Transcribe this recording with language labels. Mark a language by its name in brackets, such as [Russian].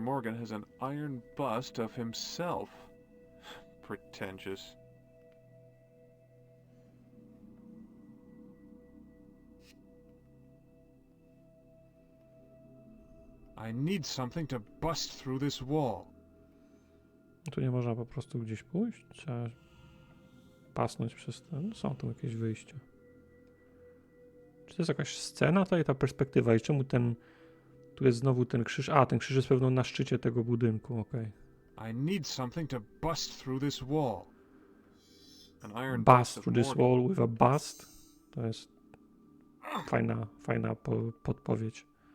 [English] Morgan has an iron bust of himself. Pretentious. I need something to bust through this wall. [Polish] Tu nie można po prostu gdzieś pójść? Trzeba pasnąć przez ten. Są tu jakieś wyjścia. Czy to jest jakaś scena tutaj, ta perspektywa? I czemu tu jest znowu ten krzyż? A, ten krzyż jest pewno na szczycie tego budynku, okej. [English] I need something to bust through this wall. An iron Bust through this wall with a bust. [Polish] To jest fajna podpowiedź.